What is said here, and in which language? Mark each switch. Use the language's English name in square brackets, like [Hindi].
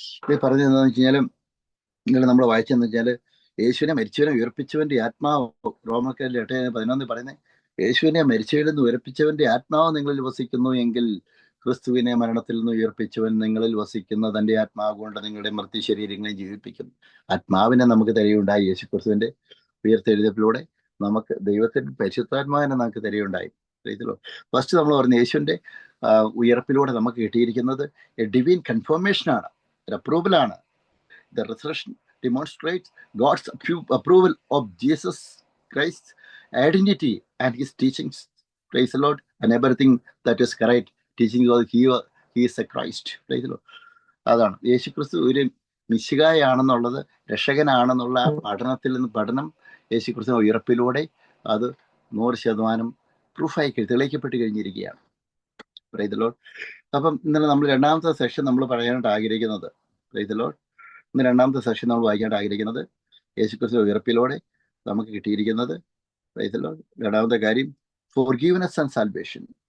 [Malayalam] ഇത് പറഞ്ഞതെന്ന് വെച്ച് കഴിഞ്ഞാലും നിങ്ങൾ നമ്മൾ വായിച്ചെന്ന് വെച്ചാൽ യേശുവിനെ മരിച്ചവനെ ഉയർപ്പിച്ചവന്റെ ആത്മാവ്, റോമക്കാരിൽ 8:11 പറയുന്നത്, യേശുവിനെ മരിച്ചവരിൽ നിന്ന് ഉയർപ്പിച്ചവന്റെ ആത്മാവ് നിങ്ങളിൽ വസിക്കുന്നു എങ്കിൽ ക്രിസ്തുവിനെ മരണത്തിൽ നിന്ന് ഉയർപ്പിച്ചവൻ നിങ്ങളിൽ വസിക്കുന്ന തന്റെ ആത്മാവ് കൊണ്ട് നിങ്ങളുടെ മർത്യ ശരീരങ്ങളെ ജീവിപ്പിക്കുന്നു. ആത്മാവിനെ നമുക്ക് തരികയുണ്ടായി. യേശു ക്രിസ്തുവിന്റെ ഉയർത്തെഴുന്നേൽപ്പിലൂടെ നമുക്ക് ദൈവത്തിന്റെ പരിശുദ്ധാത്മാവിനെ നമുക്ക് തരികയുണ്ടായി. ഫസ്റ്റ് നമ്മൾ പറഞ്ഞു യേശുവിന്റെ ഉയർപ്പിലൂടെ നമുക്ക് കിട്ടിയിരിക്കുന്നത് ഡിവൈൻ കൺഫർമേഷൻ ആണ്, അപ്രൂവലാണ്. [English] The resurrection demonstrates God's approval of Jesus Christ's identity and his teachings. Praise the Lord. And everything that is correct teaching he is a Christ. Praise the Lord. [Malayalam] അതാണ് യേശു ക്രിസ്തു ഒരു മിശിഹായാണെന്നുള്ളത്, രക്ഷകനാണെന്നുള്ള പഠനം യേശു ക്രിസ്തു ഉയർപ്പിലൂടെ അത് 100% പ്രൂഫായി തെളിയിക്കപ്പെട്ട് കഴിഞ്ഞിരിക്കുകയാണ്. [English] Praise the lord. [Malayalam] അപ്പം ഇന്നലെ നമ്മൾ രണ്ടാമത്തെ സെഷൻ നമ്മൾ പറയാനായിട്ട് ആഗ്രഹിക്കുന്നത്, [English] praise the lord, [Malayalam] ഇന്ന് രണ്ടാമത്തെ സെഷൻ നമ്മൾ വായിക്കാനായിട്ട് ആഗ്രഹിക്കുന്നത് യേശുക്രിസ്തു ഉയർപ്പിലൂടെ നമുക്ക് കിട്ടിയിരിക്കുന്നത്, പ്രൈസ് ദി ലോർഡ്, രണ്ടാമത്തെ കാര്യം [English] Forgiveness and salvation.